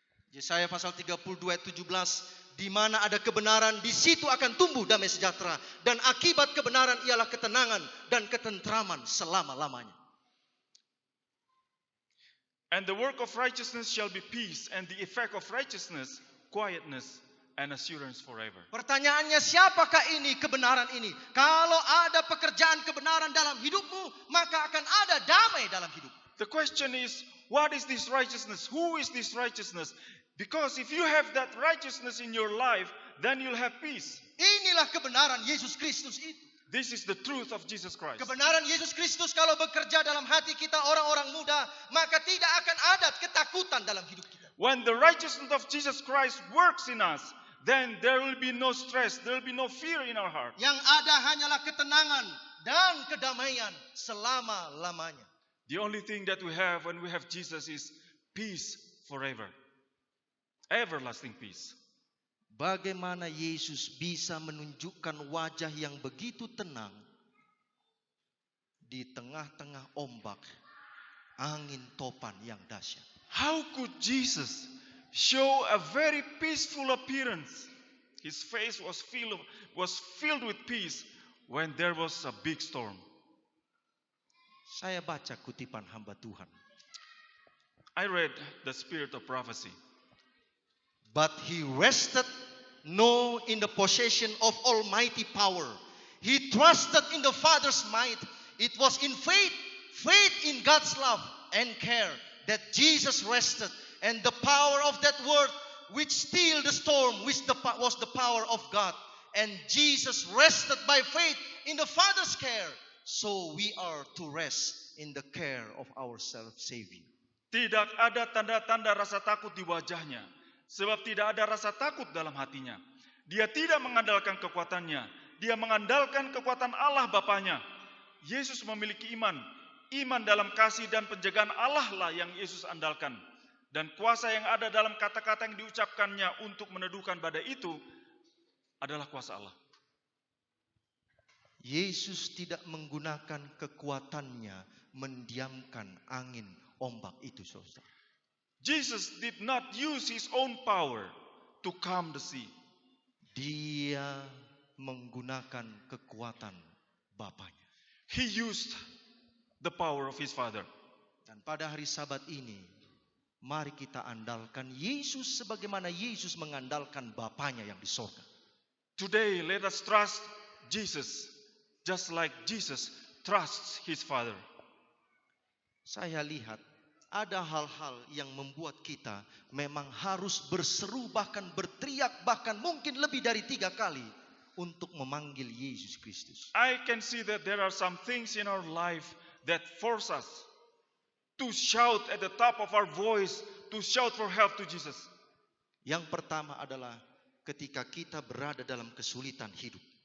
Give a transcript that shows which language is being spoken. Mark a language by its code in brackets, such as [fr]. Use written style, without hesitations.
[id] Yesaya pasal 32 ayat 17, di mana ada kebenaran, di situ akan tumbuh damai sejahtera, dan akibat kebenaran ialah ketenangan dan ketentraman selama-lamanya. [en] And the work of righteousness shall be peace, and the effect of righteousness, quietness and assurance forever. [id] Pertanyaannya, siapakah ini kebenaran ini? Kalau ada pekerjaan kebenaran dalam hidupmu, maka akan ada damai dalam hidup. [en] The question is, what is this righteousness? Who is this righteousness? Because if you have that righteousness in your life, then you'll have peace. [id] Inilah kebenaran Yesus Kristus itu. [en] This is the truth of Jesus Christ. [id] Kebenaran Yesus Kristus kalau bekerja dalam hati kita orang-orang muda, maka tidak akan ada ketakutan dalam hidup kita. [en] When the righteousness of Jesus Christ works in us, then there will be no stress, there will be no fear in our heart. [id] Yang ada hanyalah ketenangan dan kedamaian selama-lamanya. [en] The only thing that we have when we have Jesus is peace forever. Everlasting peace. [id] Bagaimana Yesus bisa menunjukkan wajah yang begitu tenang di tengah-tengah ombak, angin topan yang dahsyat? [en] How could Jesus show a very peaceful appearance? His face was filled with peace when there was a big storm. [id] Saya baca kutipan hamba Tuhan. [en] I read the spirit of prophecy. But he rested no in the possession of almighty power. He trusted in the Father's might. It was in faith in God's love and care that Jesus rested. And the power of that word which stilled the storm was the power of God. And Jesus rested by faith in the Father's care. So we are to rest in the care of our Savior. [id] Tidak ada tanda-tanda rasa takut di wajahnya, sebab tidak ada rasa takut dalam hatinya. Dia tidak mengandalkan kekuatannya, dia mengandalkan kekuatan Allah Bapanya. Yesus memiliki iman dalam kasih dan penjagaan Allah lah yang Yesus andalkan. Dan kuasa yang ada dalam kata-kata yang diucapkannya untuk meneduhkan badai itu adalah kuasa Allah. Yesus tidak menggunakan kekuatannya mendiamkan angin ombak itu, saudara. [en] Jesus did not use his own power to calm the sea. [id] Dia menggunakan kekuatan Bapanya. [en] He used the power of his Father. [id] Dan pada hari Sabat ini, Mari kita andalkan Yesus sebagaimana Yesus mengandalkan Bapanya yang di sorga. [en] Today, let us trust Jesus, just like Jesus trusts his Father. [id] Saya lihat ada hal-hal yang membuat kita memang harus berseru, bahkan berteriak, bahkan mungkin lebih dari 3 kali untuk memanggil Yesus Kristus. [en] I can see that there are some things in our life that force us to shout at the top of our voice, to shout for help to Jesus. [id] Yang pertama adalah ketika kita berada dalam kesulitan hidup.